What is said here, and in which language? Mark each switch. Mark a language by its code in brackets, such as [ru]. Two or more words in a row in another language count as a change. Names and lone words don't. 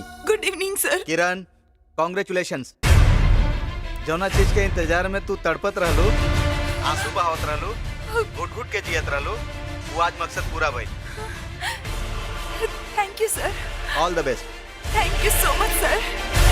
[en] Good evening sir. किरण, कॉन्ग्रेचुलेशंस। [bho] जौना चीज के इंतजार में तू तड़पत रहलू, आंसू बहावत रहलू, घुट घुट के जियत रहलू, वो आज मकसद पूरा भइल। [en] Thank you sir. All the best. Thank you so much sir.